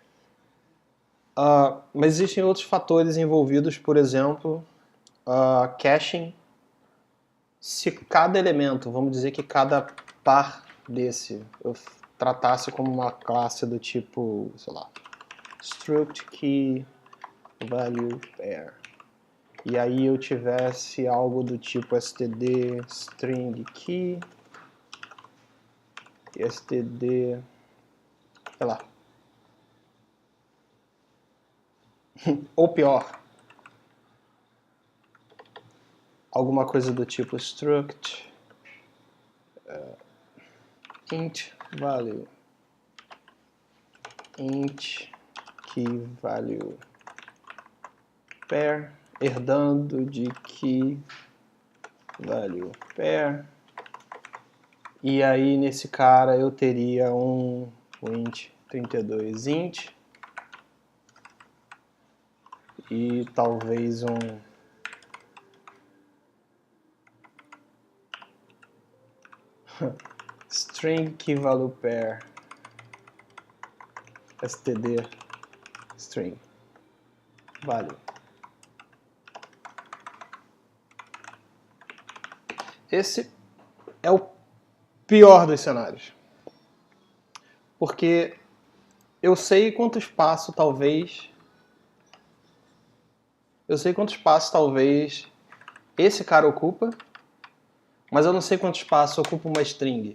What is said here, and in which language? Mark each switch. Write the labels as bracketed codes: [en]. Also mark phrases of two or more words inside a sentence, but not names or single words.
[pt] Mas existem outros fatores envolvidos, por exemplo, caching. Se cada elemento, vamos dizer que cada par desse eu tratasse como uma classe do tipo, sei lá, [en] struct key value pair, [pt] e aí eu tivesse algo do tipo [en] std string key, [pt] std, sei lá, ou pior, alguma coisa do tipo struct [en] int value, int key value pair, [pt] herdando de [en] key value pair, [pt] e aí nesse cara eu teria um [en] int 32 int [pt] e talvez um [en] string key value pair std string value. [pt] Esse é o pior dos cenários, porque eu sei quanto espaço talvez esse cara ocupa, mas eu não sei quanto espaço ocupa uma string.